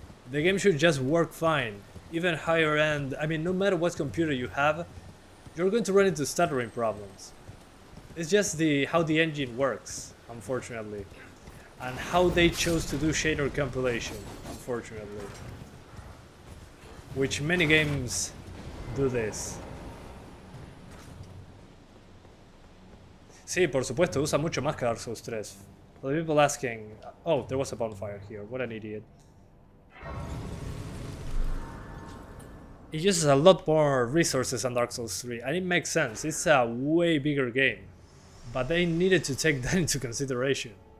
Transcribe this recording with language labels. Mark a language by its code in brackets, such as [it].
[en] The game should just work fine. Even higher end, I mean, no matter what computer you have, you're going to run into stuttering problems. It's just how the engine works, unfortunately. And how they chose to do shader compilation, unfortunately. Which many games do this. [es] Sí, por supuesto, usa mucho más que Dark Souls 3. [en] For the people asking, oh, there was a bonfire here, what an idiot. it uses a lot more resources than Dark Souls 3, and it makes sense. It's a way bigger game, but they needed to take that into consideration.